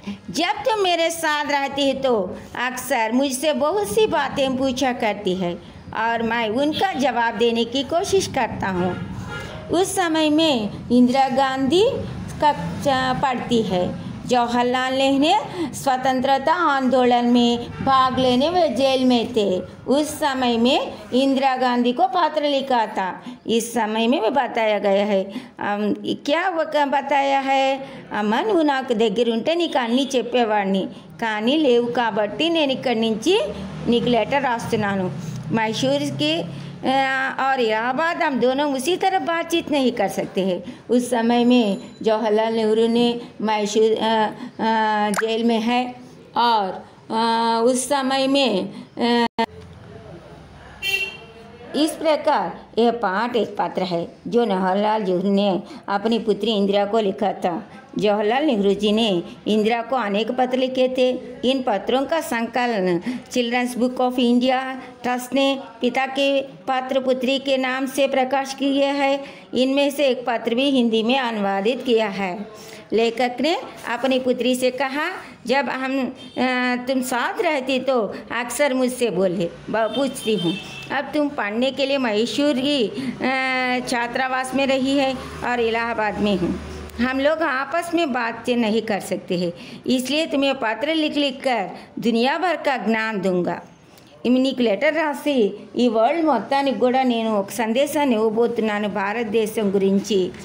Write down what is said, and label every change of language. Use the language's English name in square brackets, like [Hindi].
[Hindi] जब तुम मेरे साथ रहती है तो अक्सर मुझसे बहुत सी बातें पूछा करती है और मैं उनका जवाब देने की कोशिश करता हूँ। उस समय में इंदिरा गांधी का पढ़ती है। जवाहरलाल नेहरू ने स्वतंत्रता आंदोलन में भाग लेने वे जेल में थे। उस समय में इंदिरा गांधी को पत्र लिखा था। इस समय में बताया गया है क्या वो बताया है, [Telugu] అమ్మ నువ్వు నాకు దగ్గర ఉంటే నీకు అన్నీ చెప్పేవాడిని, కానీ లేవు కాబట్టి నేను ఇక్కడి నుంచి నీకు లెటర్ రాస్తున్నాను। [Hindi] मैसूर की और इलाहाबाद हम दोनों उसी तरह बातचीत नहीं कर सकते हैं। उस समय में जवाहरलाल नेहरू ने मैसूर जेल में है और उस समय में इस प्रकार यह पाठ एक पत्र है जो जवाहरलाल नेहरू ने अपनी पुत्री इंदिरा को लिखा था। जवाहरलाल नेहरू जी ने इंदिरा को अनेक पत्र लिखे थे। इन पत्रों का संकलन children's book of India trust ने पिता के पत्र पुत्री के नाम से प्रकाश किया है। इनमें से एक पत्र भी हिंदी में अनुवादित किया है। लेखक ने अपनी पुत्री से कहा, जब तुम साथ रहती तो अक्सर मुझसे पूछती हूँ। अब तुम पढ़ने के लिए मैसूर की छात्रावास में रही है और इलाहाबाद में हूँ। हम लोग आपस में बातचीत नहीं कर सकते हैं, इसलिए तुम्हें पत्र लिख कर दुनिया भर का ज्ञान दूंगा। [Telugu] నీకు లెటర్ రాసి ఈ వరల్డ్ మొత్తానికి కూడా నేను ఒక సందేశాన్ని ఇవ్వబోతున్నాను భారతదేశం గురించి।